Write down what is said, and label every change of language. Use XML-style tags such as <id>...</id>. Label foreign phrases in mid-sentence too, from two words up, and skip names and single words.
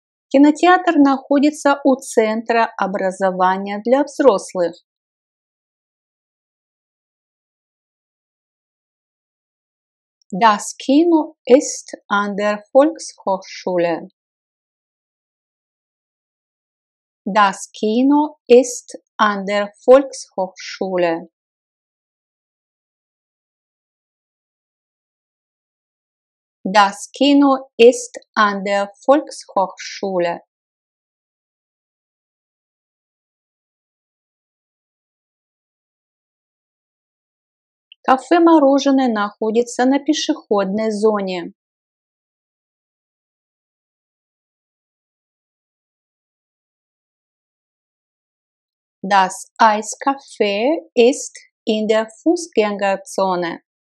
<ru>Кинотеатр находится у Центра образования для взрослых.</ru> <de>Das Kino ist an der Volkshochschule. Das Kino ist an der Volkshochschule. Das Kino ist an der Volkshochschule.</de> <ru>Кафе-мороженое находится на пешеходной зоне.</ru> <de>Das Eiscafé ist in der Fußgängerzone.</de>